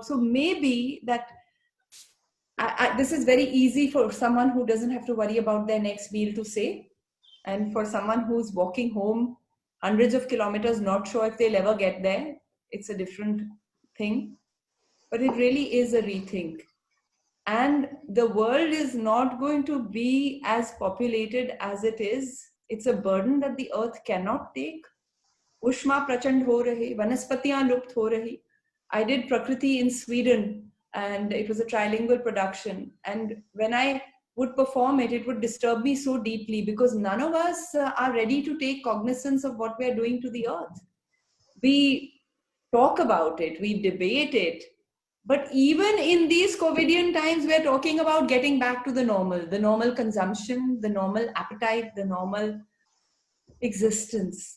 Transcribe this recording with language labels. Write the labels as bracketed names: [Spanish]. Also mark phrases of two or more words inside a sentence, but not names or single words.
[English] So maybe that this is very easy for someone who doesn't have to worry about their next meal to say, and for someone who's walking home hundreds of kilometers, not sure if they'll ever get there, it's a different thing. But it really is a rethink. And the world is not going to be as populated as it is. It's a burden that the earth cannot take. [Hindi] उष्मा प्रचंड हो रही, वनस्पतियां लुप्त हो रही. [English] I did Prakriti in Sweden, and it was a trilingual production. And when I would perform it, it would disturb me so deeply because none of us are ready to take cognizance of what we are doing to the earth. We talk about it, we debate it, but even in these COVIDian times, we're talking about getting back to the normal consumption, the normal appetite, the normal existence.